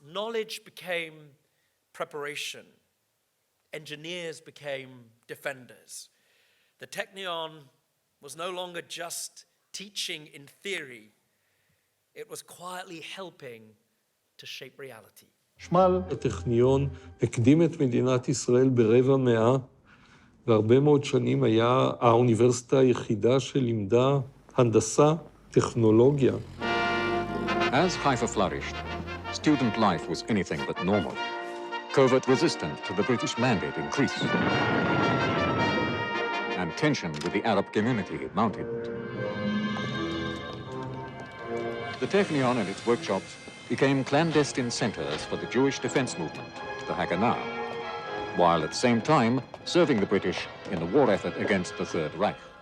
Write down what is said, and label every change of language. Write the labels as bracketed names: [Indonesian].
[English] Knowledge became preparation. Engineers became defenders. The Technion was no longer just teaching in theory. It was quietly helping to shape reality. שמל. [Hebrew] הטכניון הקדים את מדינת ישראל ברבע מאה, והרבה מאוד שנים היה האוניברסיטה היחידה שלימדה הנדסה, טכנולוגיה. [English] As Haifa flourished, student life was anything but normal. Covert resistance to the British mandate increased, and tension with the Arab community mounted. The Technion and its workshops became clandestine centers for the Jewish defense movement, the Haganah, while at the same time serving the British in the war effort against the Third Reich.